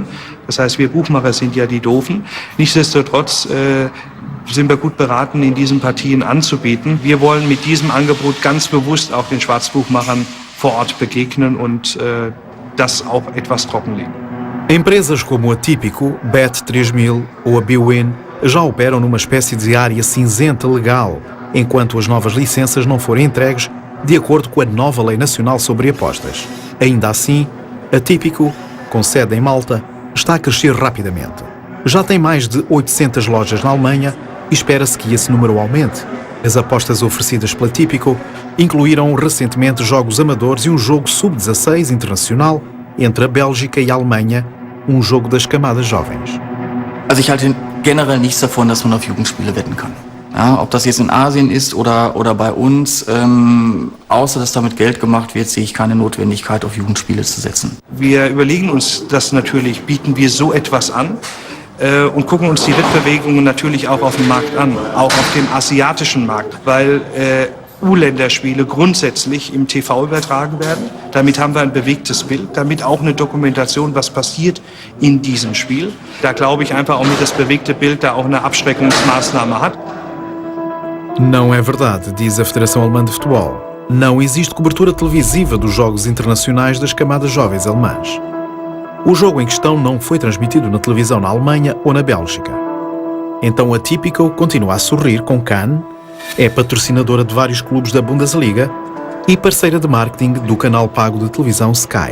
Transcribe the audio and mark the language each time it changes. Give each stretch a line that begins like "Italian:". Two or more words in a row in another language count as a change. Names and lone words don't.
German: Das heißt, wir Buchmacher sind ja die Doofen. Nichtsdestotrotz sind wir gut beraten, in diesen Partien anzubieten. Wir wollen mit diesem Angebot ganz bewusst auch den Schwarzbuchmachern vor Ort begegnen und das auch etwas trockenlegen.
Portuguese: Empresas como a Tipico, Bet3000 ou a Bwin já operam numa espécie de área cinzenta legal, enquanto as novas licenças não forem entregues de acordo com a nova Lei Nacional sobre Apostas. Ainda assim, a Tipico, com sede em Malta, está a crescer rapidamente. Já tem mais de 800 lojas na Alemanha e espera-se que esse número aumente. As apostas oferecidas pela Tipico incluíram recentemente jogos amadores e um jogo sub-16 internacional entre a Bélgica e a Alemanha, um jogo das camadas jovens.
German: Also ich halte generell nichts davon, dass man auf Jugendspiele wetten kann. Ja, ob das jetzt in Asien ist oder bei uns, außer dass damit Geld gemacht wird, sehe ich keine Notwendigkeit, auf Jugendspiele zu setzen. Wir überlegen uns das natürlich, bieten wir so etwas an und gucken uns die Wettbewegungen natürlich auch auf dem Markt an, auch auf dem asiatischen Markt, weil U-Länderspiele grundsätzlich im TV übertragen werden. Damit haben wir ein bewegtes Bild, damit auch eine Dokumentation, was passiert in diesem Spiel. Da glaube ich einfach auch mit das bewegte Bild da auch eine Abschreckungsmaßnahme hat.
Portuguese: Não é verdade, diz a Federação Alemã de Futebol. Não existe cobertura televisiva dos jogos internacionais das camadas jovens alemãs. O jogo em questão não foi transmitido na televisão na Alemanha ou na Bélgica. Então a Tipico continua a sorrir com Kahn, é patrocinadora de vários clubes da Bundesliga e parceira de marketing do canal pago de televisão Sky.